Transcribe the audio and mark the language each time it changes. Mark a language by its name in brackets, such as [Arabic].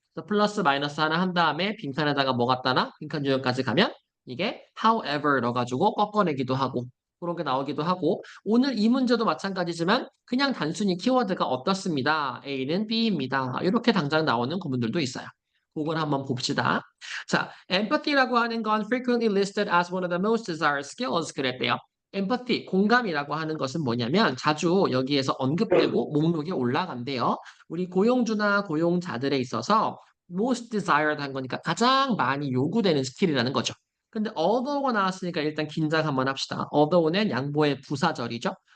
[Korean] 그래서 플러스 마이너스 하나 한 다음에 빈칸에다가 뭐 갖다나 빈칸 유형까지 가면 이게 however 넣어가지고 꺾어내기도 하고 그런 게 나오기도 하고 오늘 이 문제도 마찬가지지만 그냥 단순히 키워드가 어떻습니다. A는 B입니다. 이렇게 당장 나오는 구문들도 있어요. 그걸 한번 봅시다. [English] 자, empathy [Korean] 라고 하는 건 [English] frequently listed as one of the most desired skills [Korean] 그랬대요. empathy, 공감이라고 하는 것은 뭐냐면 자주 여기에서 언급되고 목록에 올라간대요. 우리 고용주나 고용자들에 있어서 [English] most desired [Korean] 한 거니까 가장 많이 요구되는 스킬이라는 거죠. 근데 although가 나왔으니까 일단 긴장 한번 합시다. although는 양보의 부사절이죠.